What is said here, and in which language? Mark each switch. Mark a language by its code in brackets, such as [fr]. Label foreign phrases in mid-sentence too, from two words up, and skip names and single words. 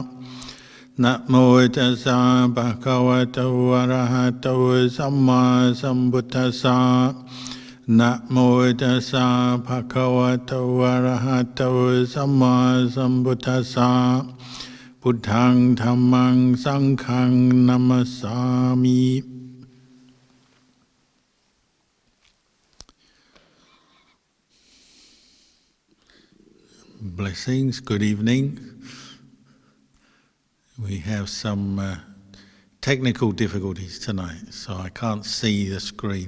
[pi] Namo tassa bhagavato arahato samma sambuddhassa. Namo tassa bhagavato arahato samma sambuddhassa. Buddhaṃ dhammāṃ saṅghāṃ namasāmi. [en] Blessings, good evening. We have some technical difficulties tonight, so I can't see the screen.